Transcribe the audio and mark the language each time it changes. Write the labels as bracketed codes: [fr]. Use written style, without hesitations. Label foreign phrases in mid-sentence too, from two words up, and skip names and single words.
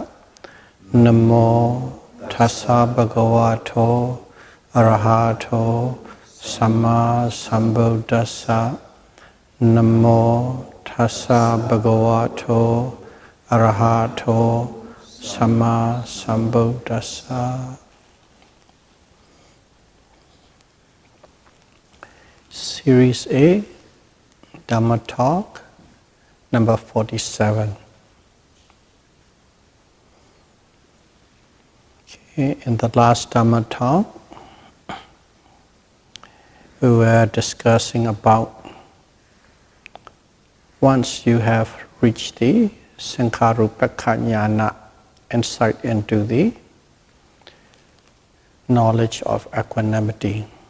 [pi] Namo tassa bhagavato arahato samma sambuddhassa. Namo tassa bhagavato arahato samma sambuddhassa. [en] Series A, Dhamma Talk, number 47. Okay, in the last Dhamma Talk, we were discussing about once you have reached the [pi] Sankharupekha Jnana, [en] insight into the knowledge of equanimity.